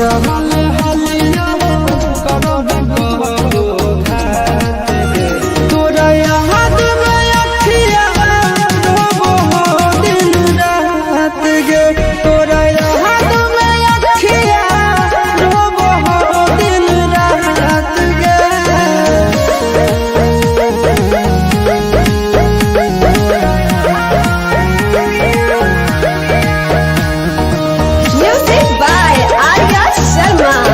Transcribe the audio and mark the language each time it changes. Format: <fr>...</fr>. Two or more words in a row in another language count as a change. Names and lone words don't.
<mag>हाले हालिया करबे करो घात गे तोरा याद में अखिया रोबो हो दिन रात गे तोरा याद में अखिया रोबो हो दिन रात गे।</mag> <en>Music by Arya Sharma.</en>